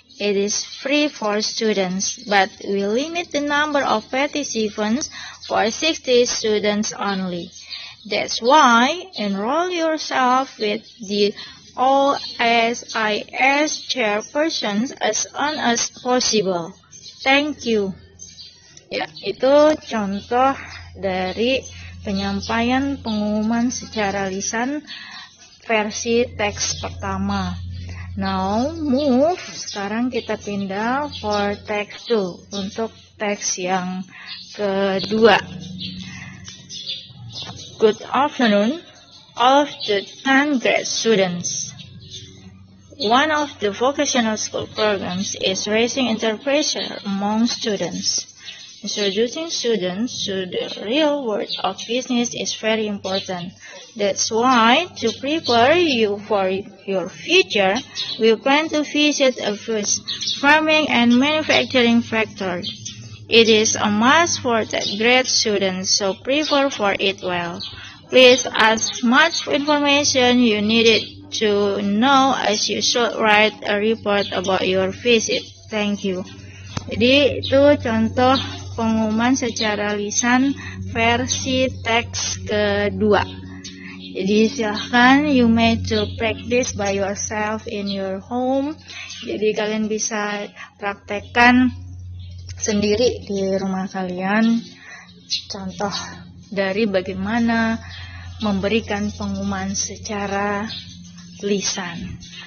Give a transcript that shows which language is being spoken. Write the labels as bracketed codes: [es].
[en] It is free for students, but we limit the number of participants for 60 students only. That's why enroll yourself with the OSIS chairpersons as soon as possible. Thank you. [id] Ya, itu contoh dari penyampaian pengumuman secara lisan versi teks pertama. [en] Now move, [id] sekarang kita pindah [en] for text 2, [id] untuk teks yang kedua. [en] Good afternoon, all of the 10th grade students. One of the vocational school programs is raising entrepreneurship among students. Introducing students to the real world of business is very important. That's why, to prepare you for your future, we plan to visit a first farming and manufacturing factory. It is a must for the grade students, so prepare for it well. Please ask much information you needed to know as you should write a report about your visit. Thank you. [id] Jadi itu contoh pengumuman secara lisan versi teks kedua. Jadi silahkan [en] you may to practice by yourself in your home. [id] Jadi kalian bisa praktekkan sendiri di rumah kalian contoh dari bagaimana memberikan pengumuman secara lisan.